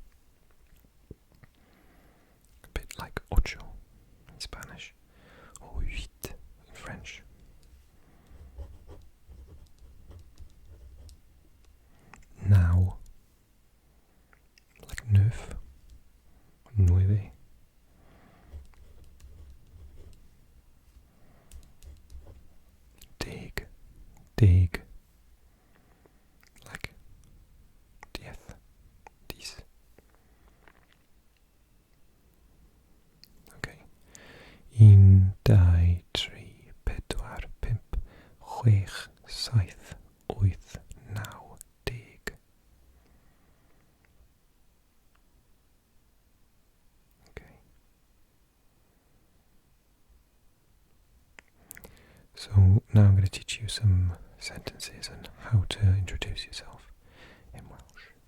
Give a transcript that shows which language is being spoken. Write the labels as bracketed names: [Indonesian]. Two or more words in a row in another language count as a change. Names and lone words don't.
[English] A bit like ocho in Spanish, or huit in French. Now, like neuf, nueve. [Welsh] Deg, deg. [English] Like dieth, dies. Okay. [Welsh] Un, dau, tri, pedwar, pump, chwech, saith, wyth, naw, deg. [English] Okay. So now I'm going to teach you some sentences and how to introduce yourself in Welsh.